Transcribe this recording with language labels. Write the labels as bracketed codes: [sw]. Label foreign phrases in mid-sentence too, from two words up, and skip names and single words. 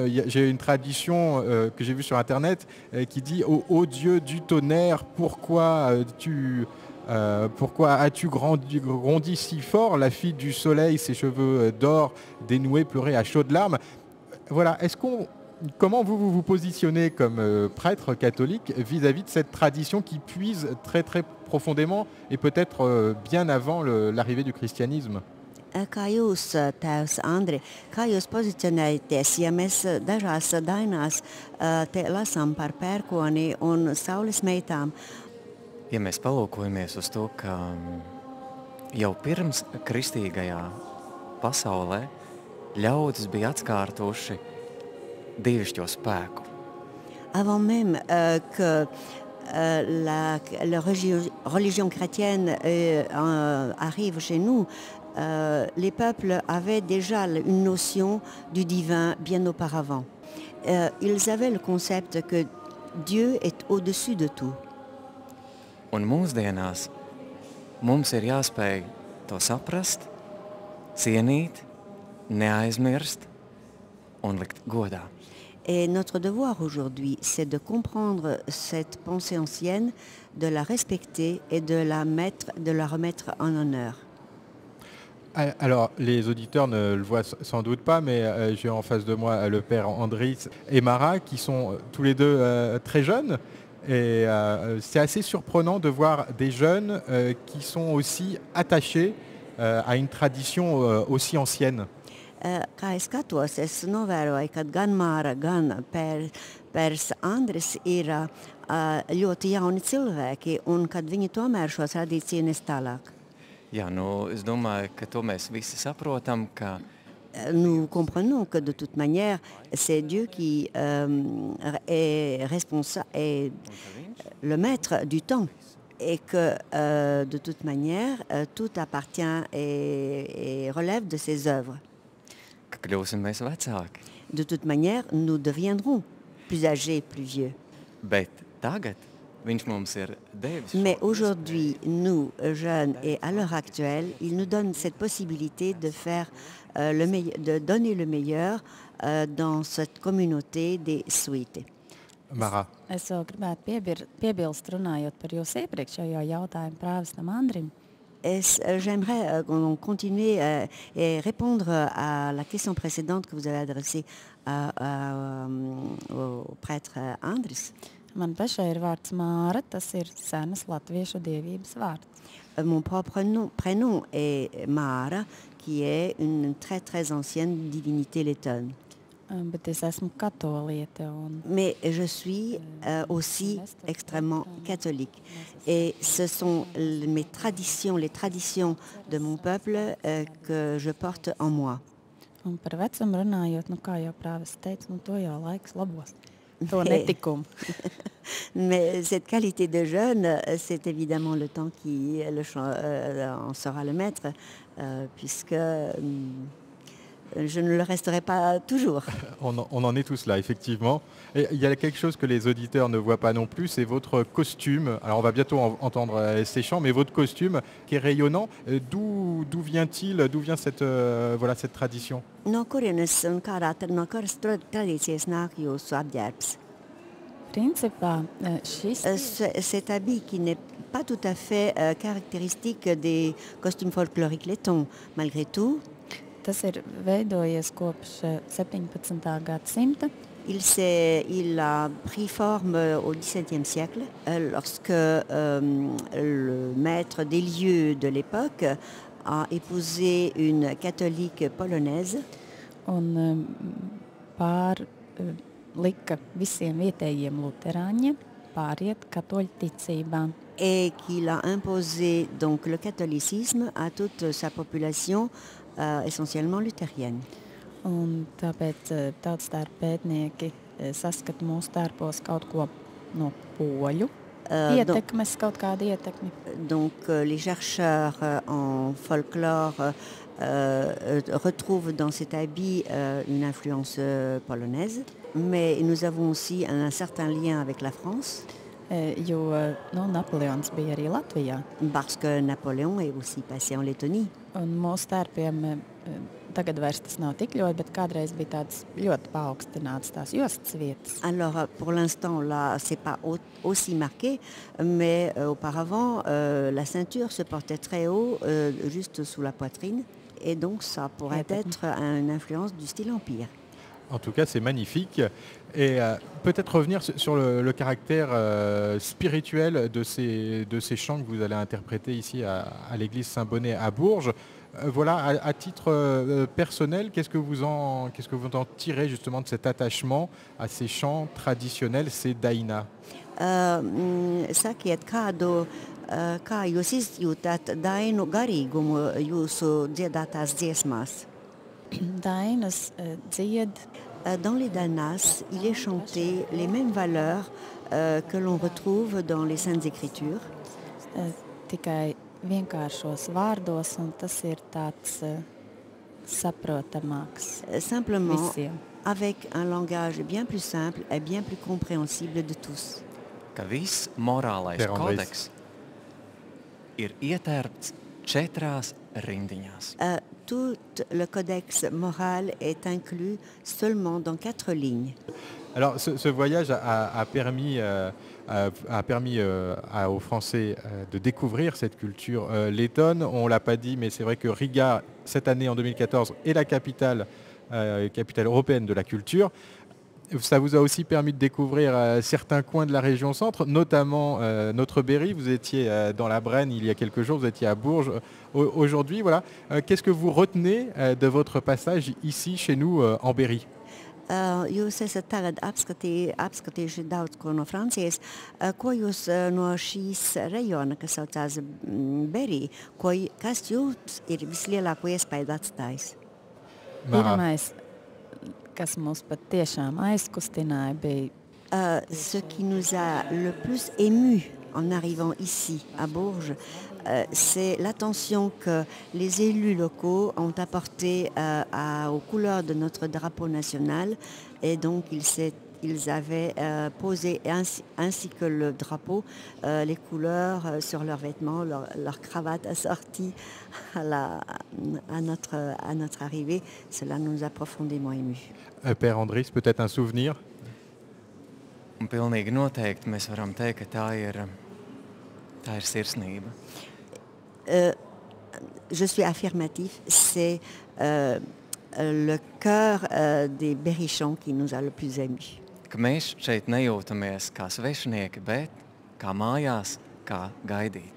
[fr] J'ai une tradition que j'ai vue sur Internet qui dit ô Dieu du tonnerre, pourquoi as-tu grondi si fort, la fille du soleil, ses cheveux d'or dénoués, pleurait à chaudes larmes. Voilà, comment vous positionnez comme prêtre catholique vis-à-vis de cette tradition qui puise très très profondément et peut-être bien avant l'arrivée du christianisme? [lv] Kā jūs, tēvs Andri, kā jūs pozicionējaties, ja mēs dažās dainās te lasām par pērkoni un saules meitām? Ja mēs palūkojamies uz to, ka jau pirms kristīgajā pasaulē ļaudis bija atskārtuši dievišķo spēku. [fr] Avant même que la religion chrétienne arrive chez nous, les peuples avaient déjà une notion du divin bien auparavant. Ils avaient le concept que Dieu est au-dessus de tout. [lv] Un mūsdienās mums ir jāspēj to saprast, cienīt, neaizmirst un likt godā. [fr] Et notre devoir aujourd'hui, c'est de comprendre cette pensée ancienne, de la respecter et de la remettre en honneur. Alors, les auditeurs ne le voient sans doute pas, mais j'ai en face de moi le père Andris et Mara, qui sont tous les deux très jeunes. Et c'est assez surprenant de voir des jeunes qui sont aussi attachés à une tradition aussi ancienne. [lv] Kā es skatos, es novēroju, ka gan Māra, gan pērs Andris ir ļoti jauni cilvēki, un kad viņi tomēr šo tradīciju nes tālāk. Jā, es domāju, ka to mēs visi saprotam, ka [fr] nous comprenons que de toute manière, c'est Dieu qui est responsable, est le maître du temps. Et que de toute manière, tout appartient et relève de ses œuvres. [lv] ka kļūsim mēs vecāki. [fr] De toute manière, nous deviendrons plus âgés, plus vieux. [lv] Bet tagad viņš mums ir devis. [fr] Mais aujourd'hui, nous, jeunes, et à l'heure actuelle, il nous donne cette possibilité de faire de donner le meilleur dans cette communauté des suites. Mara. [lv] Es vēl gribētu piebilst, runājot par jūsu iepriekšējo jautājumu prāvestam Andrim. [fr] J'aimerais continuer et répondre à la question précédente que vous avez adressée au prêtre Andris. [lv] Man pašai ir vārds Māra, tas ir senas latviešu dievības vārds. [fr] Mon propre prénom est Mara, qui est une très très ancienne divinité lettonne. [lv] Bet es esmu katoliete. [fr] Mais je suis aussi extrêmement catholique. Et ce sont mes traditions, les traditions de mon peuple que je porte en moi. [lv] Un par vecumu runājot, kā jau prāvis teica, to jau laiks labos. To netikumu. [fr] Mais cette qualité de jeune, c'est évidemment le temps qui en sera le maître, puisque je ne le resterai pas toujours. On en est tous là, effectivement. Et il y a quelque chose que les auditeurs ne voient pas non plus, c'est votre costume. Alors on va bientôt entendre ces chants, mais votre costume qui est rayonnant, d'où vient-il, d'où vient cette tradition? [lv] No kurienes un kādā no kuras tradīcijas nāk jūsu apģērbs? Principā [fr] cet habit qui n'est pas tout à fait caractéristique des costumes folkloriques lettons, malgré tout. [lv] Tas ir veidojies kopš 17. gadsimta. [fr] Il a pris forme au XVIIe siècle, lorsque le maître des lieux de l'époque a épousé une catholique polonaise. [lv] Un lika visiem vietējiem luterāņiem pāriet katoļu ticībā. [fr] Et qu'il a imposé donc le catholicisme à toute sa population, essentiellement luthérienne. [lv] Un tāpēc tautstērpu pētnieki saskata mūsu tērpos kaut ko no poļu ietekmes, kaut kādu ietekmi. [fr] Donc les chercheurs en folklore retrouvent dans cet habit une influence polonaise, mais nous avons aussi un certain lien avec la France. [lv] Napoleons bija arī Latvijā. [fr] Parce que Napoléon est aussi passé en Lettonie. [lv] Un mūsu tērpiem tagad vairs tas nav tik ļoti, bet kādreiz bija tāds ļoti paaugstināts tās jostas vietas. [fr] Alors, pour l'instant, là, c'est pas aussi marqué, mais auparavant, la ceinture se portait très haut, juste sous la poitrine, et donc ça pourrait être une influence du style empire. En tout cas, c'est magnifique. Et peut-être revenir sur le caractère spirituel de ces chants que vous allez interpréter ici à l'église Saint-Bonnet à Bourges. Voilà, à titre personnel, qu'est-ce que vous en tirez justement de cet attachement à ces chants traditionnels, ces daina? [lv] Sakiet, kā jūs izjūtat dainu garīgumu jūsu dziedātās dziesmās? Dainas dzied. [fr] Dans les dainas, il est chanté les mêmes valeurs que l'on retrouve dans les Saintes Écritures. [lv] Tikai vienkāršos vārdos, un tas ir tāds saprotamāks. [fr] Simplement, [lv] visiem. [fr] Avec un langage bien plus simple et bien plus compréhensible de tous. [lv] Ka viss morālais kodeks ir ietērpts 4 rindiņās. [fr] Tout le codex moral est inclus seulement dans 4 lignes. Alors, ce voyage a permis aux Français de découvrir cette culture lettonne. On ne l'a pas dit, mais c'est vrai que Riga, cette année en 2014, est la capitale européenne de la culture. Ça vous a aussi permis de découvrir certains coins de la région centre, notamment notre Berry. Vous étiez dans la Brenne il y a quelques jours, vous étiez à Bourges aujourd'hui. Voilà. Qu'est-ce que vous retenez de votre passage ici, chez nous, en Berry? [lv] Jūs esat tagad apskatījuši daudz ko no Francijas. Ko jūs no šīs rejona, kas saucās Berry, kas jums ir vislielāko iespaidu atstājis? Pirmais, kas mūs pat tiešām aizkustināja, bija [fr] ce qui nous a le plus ému en arrivant ici à Bourges, c'est l'attention que les élus locaux ont apportée aux couleurs de notre drapeau national, et donc ils avaient posé ainsi que le drapeau, les couleurs sur leurs vêtements, leurs cravates assorties à notre arrivée. Cela nous a profondément émus. Père Andris, peut-être un souvenir? [lv] Un pilnīgi noteikti mēs varam teikt, ka tā ir sirsnība. [fr] Je suis affirmatif, c'est le cœur des berrichons qui nous a le plus émus. [lv] Ka mēs šeit nejūtamies kā svešinieki, bet kā mājās, kā gaidīti.